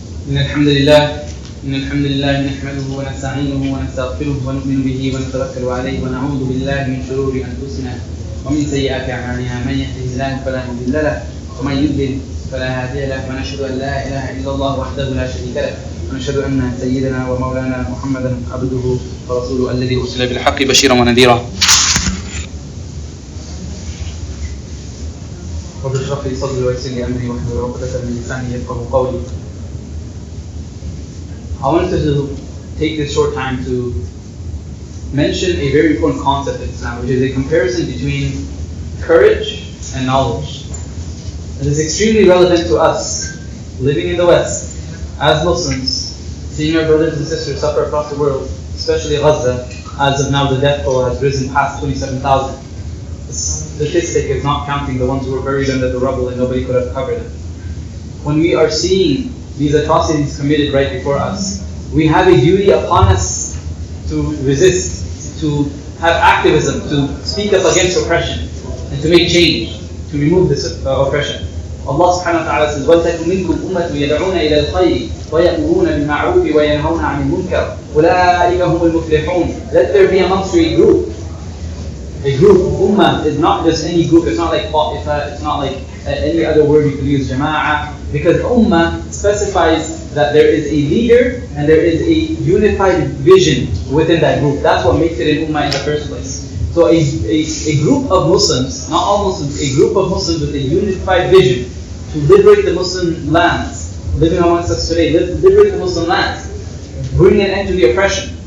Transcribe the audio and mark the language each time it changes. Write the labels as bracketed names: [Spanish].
[Arabic] إن الحمد لله نحمده ونستعينه ونستغفره ونؤمن به ونتوكل عليه ونعوذ بالله من شرور أنفسنا ومن سيئات أعمالنا من يهده الله فلا مضل له ومن يضلل فلا هادي له ونشهد أن لا إله إلا الله وحده لا شريك له ونشهد أن سيدنا ومولانا محمدا عبده ورسوله الذي أرسل بالحق بشيرا ونذيرا. رب اشرح لي صدري ويسر لي أمري واحلل عقدة من لساني يفقهوا قولي. [English] I wanted to take this short time to mention a very important concept in Islam, which is a comparison between courage and knowledge. It is extremely relevant to us living in the West as Muslims, seeing our brothers and sisters suffer across the world, especially Gaza. As of now, the death toll has risen past 27,000. The statistic is not counting the ones who were buried under the rubble and nobody could have covered them. When we are seeing these atrocities committed right before us, we have a duty upon us to resist, to have activism, to speak up against oppression, and to make change, to remove this oppression. [Arabic] Allah subhanahu wa ta'ala says, وَلْتَكُنْ مِنْكُمْ أُمَّةٌ يَدْعُونَ إِلَى الْخَيْرِ وَيَأْمُرُونَ بِالْمَعْرُوفِ وَيَنْهَوْنَ عَنِ الْمُنْكَرِ أُولَٰئِكَ هُمُ الْمُفْلِحُونَ. [English] Let there be amongst you a group. A group, ummah, is not just any group. It's not like ta'ifa, it's not like any other word you could use, jama'ah. Because ummah specifies that there is a leader and there is a unified vision within that group. That's what makes it an ummah in the first place. So a group of Muslims, not all Muslims, a group of Muslims with a unified vision to liberate the Muslim lands, living amongst us today, liberate the Muslim lands, bring an end to the oppression.